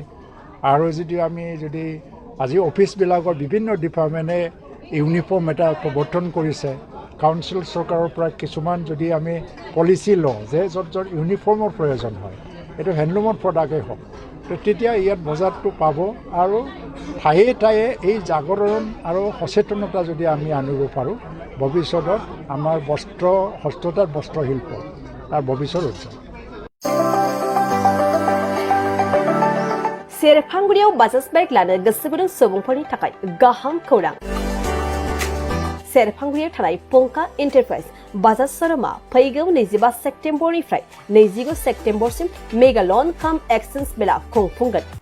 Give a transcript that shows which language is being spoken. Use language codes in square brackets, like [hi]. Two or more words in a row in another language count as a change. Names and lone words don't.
[as] আৰু আমি যদি আজি অফিচবিলাকৰ বিভিন্ন ডিপাৰ্টমেণ্টে ইউনিফৰ্ম এটা প্ৰৱৰ্তন কৰিছে কাউন্সিল চৰকাৰৰ পৰা কিছুমান যদি আমি পলিচি লওঁ যে য'ত ইউনিফৰ্মৰ প্ৰয়োজন হয় এইটো হেণ্ডলুমৰ প্ৰডাক্টেই হওক তেতিয়া ইয়াত বজাৰটো পাব আৰু ঠায়ে ঠায়ে এই জাগৰণ আৰু সচেতনতা যদি আমি আনিব পাৰোঁ ভৱিষ্যতত আমাৰ হস্ততাঁত বস্ত্ৰশিল্প তাৰ ভৱিষ্যত উজ্জ্বল [brx] सेरफांगुरियाव बाजाज बाइक लानो गोसो गुदुं सुबुंफोरनि थाखाय गाहाम खौरां सेरफांगुरियाव थानाय पंका एन्टारप्राइज बाजाज शोरूमा फैगौ 25 सेप्तेम्बरनिफ्राय 29 सेप्तेम्बरसिम मेगा लन काम एक्सचेन्ज मेला खुंफुंगोन